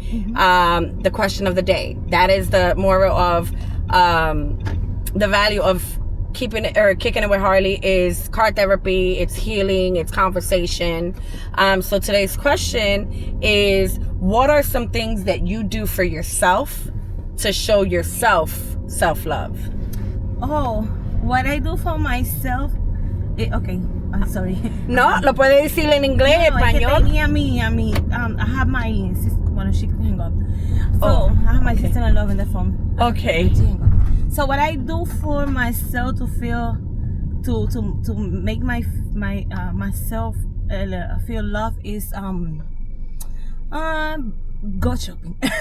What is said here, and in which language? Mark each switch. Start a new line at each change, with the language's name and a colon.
English: The question of the day. That is the moral of the value of kicking it with Harley is car therapy. It's healing. It's conversation. So today's question is: what are some things that you do for yourself to show yourself self-love? Oh, what I do for myself. Okay, I'm sorry.
Spanish: No, lo puede decir en inglés, no, español. Es que tenía
English: I have my sister. Well, she can hang up. So I have my sister-in-law in the phone. Okay. So what I do for myself to feel, to make myself feel love is go shopping.